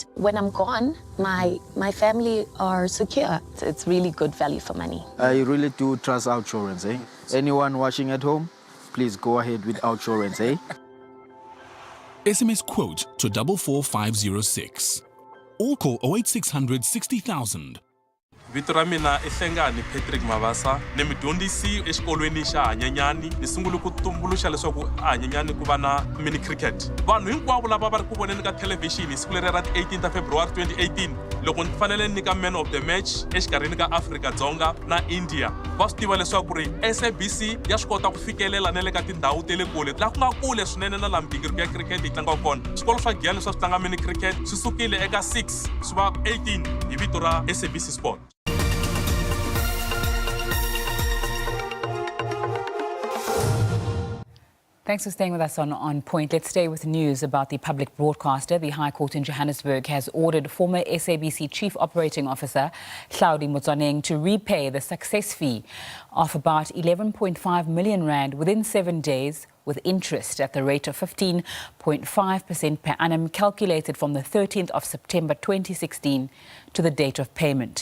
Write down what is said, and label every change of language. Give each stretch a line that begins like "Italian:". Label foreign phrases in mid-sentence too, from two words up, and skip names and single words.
English: When I'm gone, my family are secure. It's really good value for money. I really do trust Outsurance, eh? Anyone watching at home, please go ahead with Outsurance, eh? SMS quote to 44506. Or call 08600 60,000.
Tsonga: Vito ra mina I Hlengani Patrick Mavasa ni mudyondzisi exikolweni xa Hanyanyani ni sungule ku tumbuluxa leswaku Hanyanyani ku va na mini cricket. Vanhu hinkwavo lava va ri ku voneni ka television siku leri ra 18 February 2018 loko ni fanele nika
English: man of the match
Tsonga: exikarhini ka Afrika-Dzonga na India va swi tiva leswaku ri SABC ya swi kota ku fikelela na le ka tindhawu tele kule laha ku nga kule swinene na laha migingiriko ya cricket yi tlanga kona. Swikolo swa Giyani swa swi tlanga mini cricket swi sukile eka 6 swi va 18 hi vito ra SABC Sport.
English: Thanks for staying with us on Point. Let's stay with news about the public broadcaster. The High Court in Johannesburg has ordered former SABC Chief Operating Officer Hlaudi Motsoeneng to repay the success fee of about 11.5 million rand within 7 days, with interest at the rate of 15.5% per annum, calculated from the 13th of September 2016 to the date of payment.